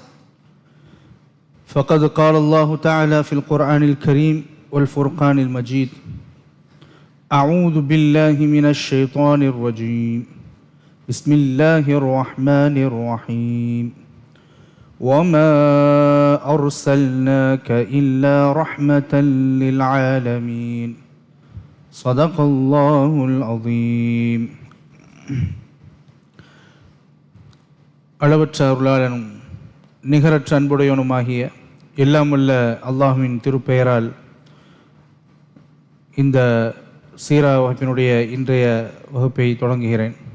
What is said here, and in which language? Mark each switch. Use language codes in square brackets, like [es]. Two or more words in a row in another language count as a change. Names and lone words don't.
[ar] فقد قال الله تعالى في القرآن الكريم والفرقان المجيد أعوذ بالله من الشيطان الرجيم بسم الله الرحمن الرحيم وما أرسلناك إلا رحمة للعالمين صدق الله العظيم [ta] அளவற்ற அருளாளனும் நிகரற்ற அன்புடையவனுமாகிய எல்லாமுள்ள அல்லாஹுவின் திருப்பெயரால் இந்த சீரா வகுப்பினுடைய இன்றைய வகுப்பை தொடங்குகிறேன்.